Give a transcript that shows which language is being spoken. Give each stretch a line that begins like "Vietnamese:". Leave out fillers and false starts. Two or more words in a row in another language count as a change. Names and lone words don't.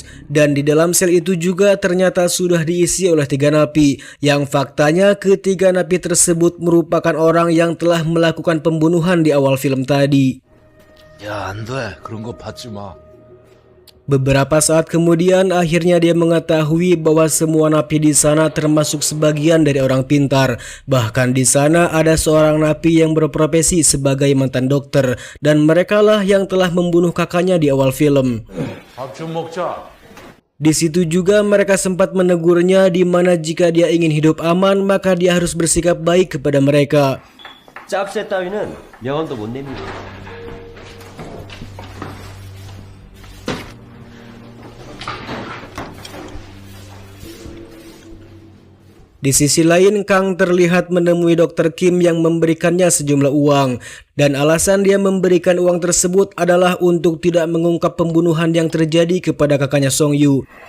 Indonesian: Dan di dalam sel itu juga ternyata sudah diisi oleh 3 napi, yang faktanya ketiga napi tersebut merupakan orang yang telah melakukan pembunuhan di awal film tadi.
Korean: 야, 안 돼. 그런 거 받지 마.
Indonesian: Beberapa saat kemudian akhirnya dia mengetahui bahwa semua napi di sana termasuk sebagian dari orang pintar. Bahkan di sana ada seorang napi yang berprofesi sebagai mantan dokter, dan merekalah yang telah membunuh kakaknya di awal film.
Korean: 밥 좀 먹자.
Indonesian: Di situ juga mereka sempat menegurnya, di mana jika dia ingin hidup aman maka dia harus bersikap baik kepada mereka.
Korean: 짭새 따위는 명언도 못 내밀고.
Indonesian: Di sisi lain, Kang terlihat menemui Dr. Kim yang memberikannya sejumlah uang. Dan alasan dia memberikan uang tersebut adalah untuk tidak mengungkap pembunuhan yang terjadi kepada kakaknya Song Yu.